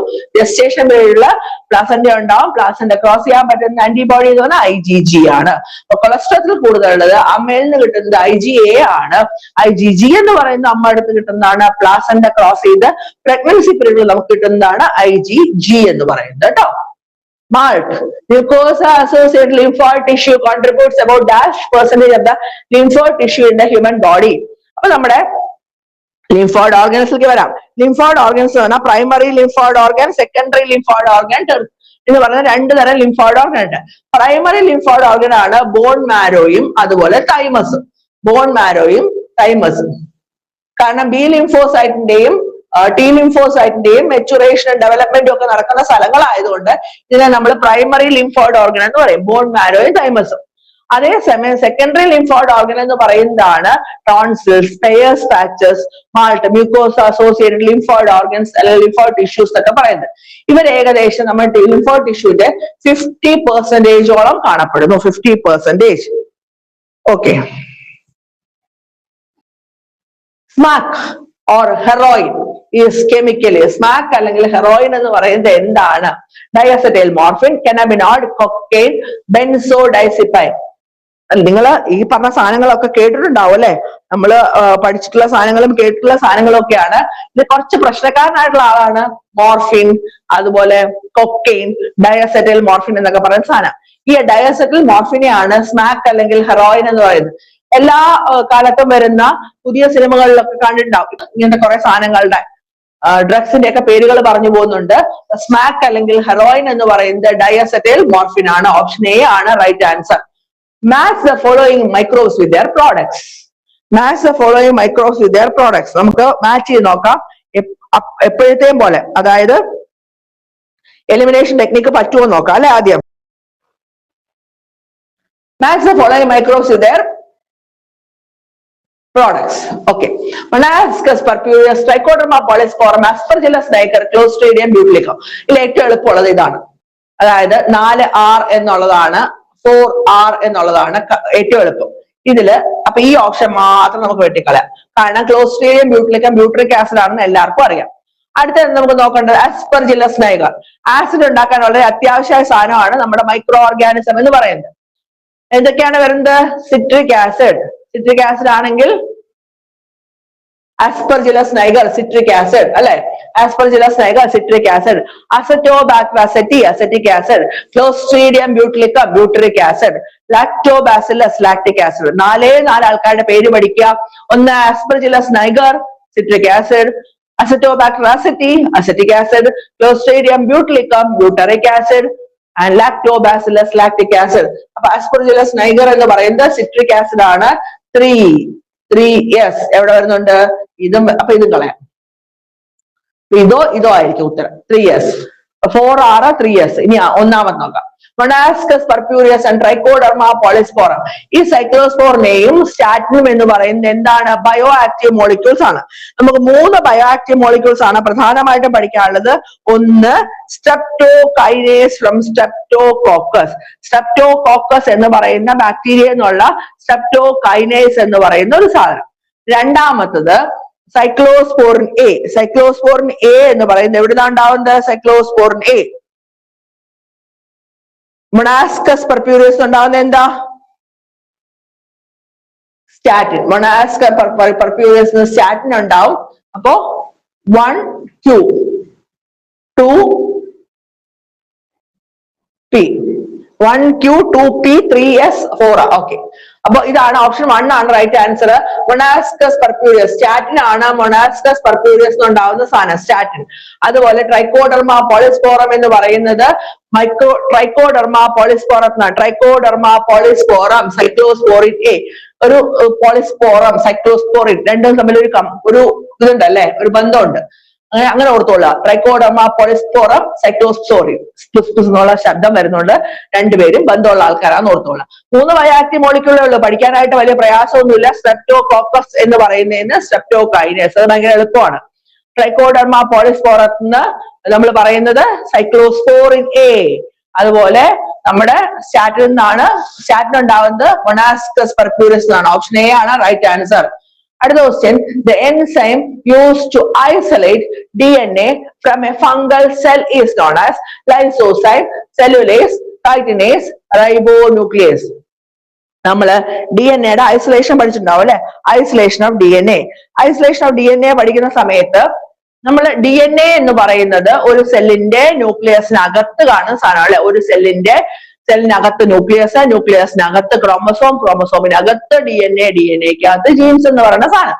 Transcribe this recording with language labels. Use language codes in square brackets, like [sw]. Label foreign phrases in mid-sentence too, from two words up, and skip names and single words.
[en] gestation periodil [ml] പ്ലാസന്റ ഉണ്ടാവും. [en] placenta cross [ml] ചെയ്യാൻ പറ്റുന്ന ആന്റിബോഡി എന്ന് പറഞ്ഞാൽ IgG ആണ്. അപ്പൊ കൊളസ്ട്രോൾ കൂടുതലുള്ളത് അമ്മയിൽ നിന്ന് കിട്ടുന്നത് IgA ആണ്. IgG എന്ന് പറയുന്ന അമ്മ അടുത്ത് കിട്ടുന്നതാണ്. [en] placenta cross [ml] ചെയ്ത് [en] pregnancy periodil [ml] നമുക്ക് കിട്ടുന്നതാണ് IgG എന്ന് പറയുന്നത് കേട്ടോ. [en] Malt, mucosa-associated lymphoid tissue contributes about -% of the lymphoid tissue in the human body. [ml] അപ്പൊ നമ്മുടെ [en] lymphoid organs [ml] ലേക്ക് വരാം. [en] lymphoid organs [ml] എന്ന് പറഞ്ഞാൽ [en] primary lymphoid organ, secondary lymphoid organ [ml] എന്ന് പറഞ്ഞ രണ്ട് തരം [en] lymphoid organ [ml] ഉണ്ട്. [en] primary lymphoid organ [ml] ആണ് [en] bone marrow [ml] യും അതുപോലെ തൈമസും. [en] bone marrow [ml] യും തൈമസും. കാരണം [en] B lymphocyte- [ml] ന്റെയും [en] T lymphocyte- [ml] ന്റെയും മെച്ചുറേഷനും ഡെവലപ്മെന്റും ഒക്കെ നടക്കുന്ന സ്ഥലങ്ങളായതുകൊണ്ട് ഇതിനെ നമ്മൾ [en] primary lymphoid organ [ml] എന്ന് പറയും. [en] bone marrowyum [ml] തൈമസും. അതേസമയം [en] secondary lymphoid organ [ml] എന്ന് പറയുന്നതാണ് [en] tonsils, Peyer's patches, MALT, mucosa associated lymphoid organs [ml] അല്ലെങ്കിൽ [en] lymphoid tissues [ml] ഒക്കെ പറയുന്നത്. ഇവർ ഏകദേശം നമ്മുടെ [en] lymphoid tissuente [ml] 50% കാണപ്പെടുന്നു. 50%. ഓക്കെ. [en] smack or heroin is chemically smack [ml] അല്ലെങ്കിൽ heroin എന്ന് പറയുന്നത് എന്താണ്? [en] diacetyl morphine, cannabinoid, cocaine, benzodiazepine. [ml] നിങ്ങൾ ഈ പറഞ്ഞ സാധനങ്ങളൊക്കെ കേട്ടിട്ടുണ്ടാവും അല്ലെ? നമ്മൾ പഠിച്ചിട്ടുള്ള സാധനങ്ങളും കേട്ടിട്ടുള്ള സാധനങ്ങളും ഒക്കെയാണ്. ഇത് കുറച്ച് പ്രശ്നക്കാരനായിട്ടുള്ള ആളാണ് മോർഫിൻ, അതുപോലെ കൊക്കൈൻ, [en] diacetyl morphine [ml] എന്നൊക്കെ പറയുന്ന സാധനം. ഈ [en] diacetyl morphineyaanu [ml] സ്മാക്ക് അല്ലെങ്കിൽ ഹെറോയിൻ എന്ന് പറയുന്നത്. എല്ലാ കാലത്തും വരുന്ന പുതിയ സിനിമകളിലൊക്കെ കണ്ടിട്ടുണ്ടാവും ഇങ്ങനത്തെ കുറെ സാധനങ്ങളുടെ ഡ്രഗ്സിന്റെ ഒക്കെ പേരുകൾ പറഞ്ഞു പോകുന്നുണ്ട്. സ്മാക്ക് അല്ലെങ്കിൽ ഹെറോയിൻ എന്ന് പറയുന്നത് [en] diacetyl morphine [ml] ആണ്. [en] option A [ml] ആണ് [en] right answer. match the following microbes with their products. match the following microbes with their products. [ml] നമുക്ക് മാച്ച് ചെയ്ത് നോക്കാം എപ്പോഴത്തെയും പോലെ. അതായത് [en] elimination technique [ml] പറ്റുമോ നോക്കാം അല്ലെ ആദ്യം. [en] match the following microbes with their products. Okay. Monascus purpureus, Trichoderma polysporum, Aspergillus niger, Clostridium butylicum. [ml] ഇതിൽ ഏറ്റവും എളുപ്പമുള്ളത് ഇതാണ്. അതായത് 4R എന്നുള്ളതാണ്, 4R എന്നുള്ളതാണ് ഏറ്റവും എളുപ്പം. ഇതില് അപ്പൊ ഈ ഓപ്ഷൻ മാത്രം നമുക്ക് വെട്ടിക്കളയാം. കാരണം ക്ലോസ്ട്രീഡിയം ബ്യൂട്ടിലിക്കം [en] butyric acid [ml] ആണെന്ന് എല്ലാവർക്കും അറിയാം. അടുത്തത് നമുക്ക് നോക്കേണ്ടത് ആസ്പെർജില്ലസ് നൈഗർ. ആസിഡ് ഉണ്ടാക്കാൻ വളരെ അത്യാവശ്യമായ സാധനമാണ് നമ്മുടെ [en] micro organism [ml] എന്ന് പറയുന്നത്. എന്തൊക്കെയാണ് വരുന്നത്? [en] citric acid. citric acid [ml] ആണെങ്കിൽ [en] Aspergillus niger, citric acid, [ml] അല്ലെ? [en] Aspergillus niger, citric acid. Acetobacter, acetic acid. Clostridium butylicum, butyric acid. Lactobacillus, lactic acid. [ml] നാല് ആൾക്കാരുടെ പേര് പഠിക്കുക. ഒന്ന് [en] Aspergillus niger, citric acid. Acetobacter aceti, acetic acid. Clostridium butylicum, butyric acid. And Lactobacillus, lactic acid. [ml] അപ്പൊ Aspergillus niger എന്ന് പറയുന്നത് [en] citric acid [ml] ആണ്. 3 yes എവിടെ വരുന്നുണ്ട്? ഇതും അപ്പൊ ഇതും കളയാം. ഇതോ ആയിരിക്കും ഉത്തരം. 3 yes. 4R 3 yes. ഇനി ഒന്നാമത് നോക്കാം. [en] Monascus purpureus and Trichoderma polysporum. [ml] ഈ സൈക്ലോസ്പോറിനെയും സ്റ്റാറ്റിനും എന്ന് പറയുന്നത് എന്താണ്? [en] bio active molecules [ml] ആണ്. നമുക്ക് 3 [en] bio active molecules [ml] ആണ് പ്രധാനമായിട്ടും പഠിക്കാനുള്ളത്. [en] ഒന്ന് streptokinase from streptococcus. [ml] സ്ട്രെപ്റ്റോകോക്കസ് എന്ന് പറയുന്ന ബാക്ടീരിയ എന്നുള്ള സ്ട്രെപ്റ്റോകൈനേസ് എന്ന് പറയുന്ന ഒരു സാധനം. രണ്ടാമത്തത് സൈക്ലോസ്പോറിൻ എ. സൈക്ലോസ്പോറിൻ എ എന്ന് പറയുന്നത് എവിടുന്നാണ് ഉണ്ടാവുന്നത്? സൈക്ലോസ്പോറിൻ എ Monascus purpureus ഉണ്ടാവുന്ന എന്താ? സ്റ്റാറ്റിൻ. Monascus purpureus സ്റ്റാറ്റിൻ ഉണ്ടാവും. അപ്പോ 1Q 2P 1Q 2P 3S 4R. ഓക്കെ. അപ്പൊ ഇതാണ് ഓപ്ഷൻ 1 ആണ് [en] right answer. [ml] Monascus purpureus സ്റ്റാറ്റിൻ ആണ്. Monascus purpureus ഉണ്ടാവുന്ന സാധനം സ്റ്റാറ്റിൻ. അതുപോലെ ട്രൈക്കോഡെർമ പോളിസ്പോറം എന്ന് പറയുന്നത് ട്രൈക്കോഡെർമ പോളിസ്പോറം എന്നാണ്. ട്രൈക്കോഡെർമ പോളിസ്പോറം സൈക്ലോസ്പോറിൻ എ. ഒരു പോളിസ്പോറം സൈക്ലോസ്പോറിൻ രണ്ടും തമ്മിൽ ഒരു ഇതുണ്ടല്ലേ, ഒരു ബന്ധമുണ്ട്. അങ്ങനെ ഓർത്തോളാം. ട്രൈക്കോഡെർമ പോളിസ്പോറം സൈക്ലോസ്പോറിൻ എന്നുള്ള ശബ്ദം വരുന്നുണ്ട്. രണ്ടുപേരും ബന്ധമുള്ള ആൾക്കാരാന്ന് ഓർത്തോളാം. 3 [en] bioactive moleculee [ml] ഉള്ളൂ. പഠിക്കാനായിട്ട് വലിയ പ്രയാസമൊന്നുമില്ല. സ്ട്രെപ്റ്റോകോക്കസ് എന്ന് പറയുന്നതിന് സ്ട്രെപ്റ്റോകൈനേസ്. അത് ഭയങ്കര എളുപ്പമാണ്. ട്രൈക്കോഡെർമ പോളിസ്പോറത്തിന് നമ്മൾ പറയുന്നത് സൈക്ലോസ്പോറിൻ എ. അതുപോലെ നമ്മുടെ സ്റ്റാറ്റിൻ നിന്നാണ് സ്റ്റാറ്റിൻ ഉണ്ടാവുന്നത്. Monascus purpureus എന്നാണ്. [en] option A [ml] ആണ് [en] right answer. [ml] അടുത്ത ക്വസ്റ്റ്യൻ, [en] the enzyme used to isolate DNA from a fungal cell is known as lysozyme, cellulase, chitinase, ribonuclease. [ml] നമ്മള് [en] DNA isolation [ml] പഠിച്ചിട്ടുണ്ടാവും അല്ലെ? [en] isolation of DNA. isolation of DNA [ml] പഠിക്കുന്ന സമയത്ത് നമ്മൾ DNA എന്ന് പറയുന്നത് ഒരു സെല്ലിന്റെ ന്യൂക്ലിയസിനകത്ത് കാണുന്ന സാധനം അല്ലെ? ഒരു സെല്ലിനകത്ത് ന്യൂക്ലിയസ്, ന്യൂക്ലിയസിനകത്ത് ക്രോമസോം, ക്രോമസോമിനകത്ത് DNA-ക്കകത്ത് ജീൻസ് എന്ന് പറയുന്ന സാധനം.